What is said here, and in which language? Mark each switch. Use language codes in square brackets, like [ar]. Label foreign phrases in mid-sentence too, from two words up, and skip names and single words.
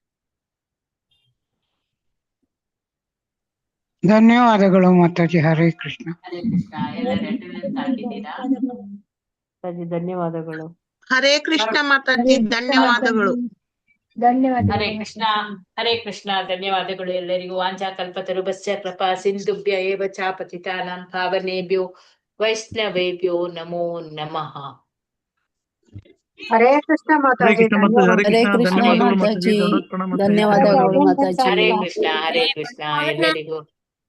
[kn] ಧನ್ಯವಾದಗಳು ಮಾತಾಜಿ. ಹರೇ ಕೃಷ್ಣ. ಹರೇ ಕೃಷ್ಣ. ಎಲ್ಲರೂ ಅಟೆಂಡೆನ್ಸ್ ಹಾಕಿದ್ದೀರಾ? ಧನ್ಯವಾದಗಳು. ಹರೇ ಕೃಷ್ಣ ಮಾತಾಜಿ, ಧನ್ಯವಾದಗಳು. ಹರೇ ಕೃಷ್ಣ. ಹರೇ ಕೃಷ್ಣ. ಧನ್ಯವಾದಗಳು ಎಲ್ಲರಿಗೂ. [sa] ವಾಂಛಾ ಕಲ್ಪತರುಭ್ಯಶ್ಚ ಕೃಪಾ ಸಿಂಧುಭ್ಯ ಏವ ಚ ಪತಿತಾನಾಂ ಪಾವನೇಭ್ಯೋ ವೈಷ್ಣವೇಭ್ಯೋ ನಮೋ ನಮಃ. [kn] ಹರೇ ಕೃಷ್ಣ ಹರೇ ಮಾತಾಜಿ, ಕೃಷ್ಣ ಮಾತಾಜಿ, ಹರೇ ಹರೇ ಕೃಷ್ಣ ಕೃಷ್ಣ ಧನ್ಯವಾದಗಳು ಮಾತಾಜಿ, ಮಾತಾಜಿ, ದಂಡೋತ್ ಪ್ರಣಾಮ ಮಾತಾಜಿ. ಧನ್ಯವಾದಗಳು ಮಾತಾಜಿ. ಹರೇ ಕೃಷ್ಣ ಎಲ್ಲರಿಗೂ